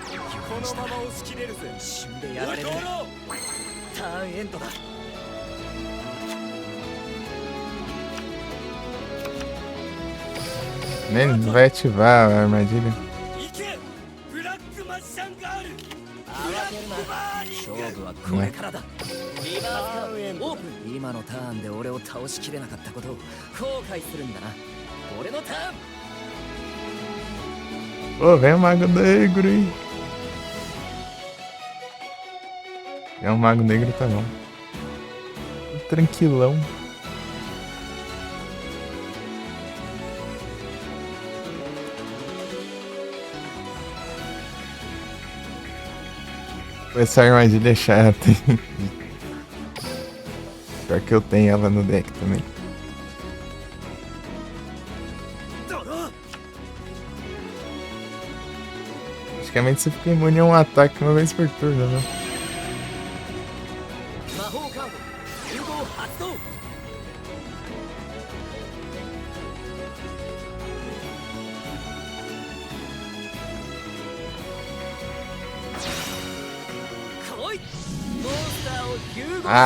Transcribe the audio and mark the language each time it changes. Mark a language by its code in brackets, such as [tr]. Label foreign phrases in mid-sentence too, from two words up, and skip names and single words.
[ja] このまま押し切れるぜ一瞬でやられるウルトロターンエンドだ [pt] Nem vai ativar a armadilha. [ja] 行けブラックマジシャンガール慌てるな勝負はこれからだリバースカードオープン今のターンで俺を倒しきれなかったことを後悔するんだな俺のターン [pt] Pô, vem o Mago Negro aí. É um Mago Negro, tá bom. Tranquilão. Essa armadilha é chata. Pior que eu tenho ela no deck também. [ja] ドロー [pt] Praticamente você fica imune a um ataque uma vez por turno, né? [ja] 魔法カード融合発動 来いモンスターを融合